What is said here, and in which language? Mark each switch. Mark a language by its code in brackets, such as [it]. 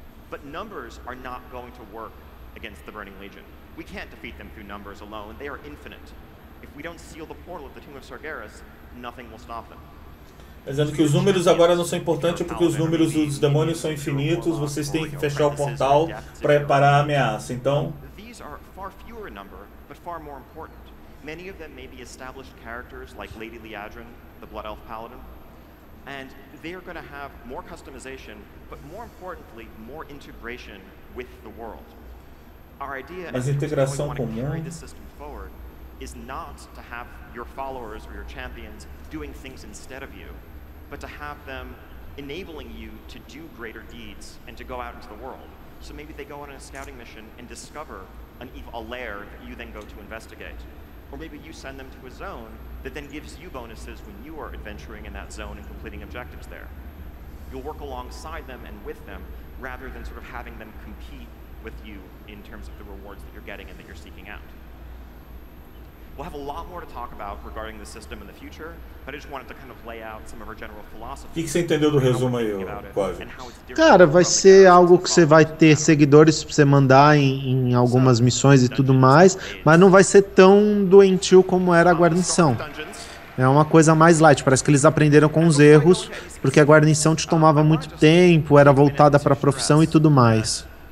[en] But numbers are not going to work against the Burning Legion. We can't defeat them through numbers alone. They are infinite. If we don't seal the portal of the Tomb of Sargeras, nothing will stop them. [pt] Dizendo que os números agora não são importantes porque os números dos demônios são infinitos. Vocês têm que fechar o portal para parar a ameaça. Então, [en] these are far fewer in number, but far more important. Many of them may be established characters like Lady Liadrin, the Blood Elf Paladin, and they are going to have more customization, but more importantly, more integration with the world. Our idea [pt] mas integração [en] we want to carry [pt] comum. [en] this system forward is not to have your followers or your champions doing things instead of you, but to have them enabling you to do greater deeds and to go out into the world. So maybe they go on a scouting mission and discover a lair that you then go to investigate. Or maybe you send them to a zone that then gives you bonuses when you are adventuring in that zone and completing objectives there. You'll work alongside them and with them rather than sort of having them compete with you in terms of the rewards that you're getting and that you're seeking out. We'll have a lot more to talk about regarding the system in the future, but I just wanted to kind of lay out some of our general philosophy. [pt] O que você entendeu do resumo aí, Quase? Cara, vai ser algo que você vai ter seguidores pra você mandar em algumas missões e tudo mais, mas não vai ser tão doentio como era a guarnição. É uma coisa mais light, parece que eles aprenderam com os erros, porque a guarnição te tomava muito tempo, era voltada para a profissão e tudo mais.